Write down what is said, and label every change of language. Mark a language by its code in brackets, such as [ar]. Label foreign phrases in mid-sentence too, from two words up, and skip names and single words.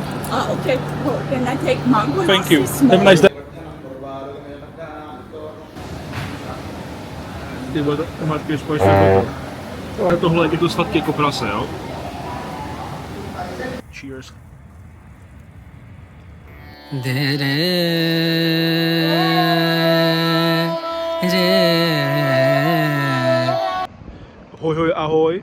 [en] Okay. Well, can I take mango? Thank you. Small. Have a nice day. [cs] Ty vole, tomatky společně toto. Tohle je to sladké jako prase, jo? Cheers. Ahoj, ahoj.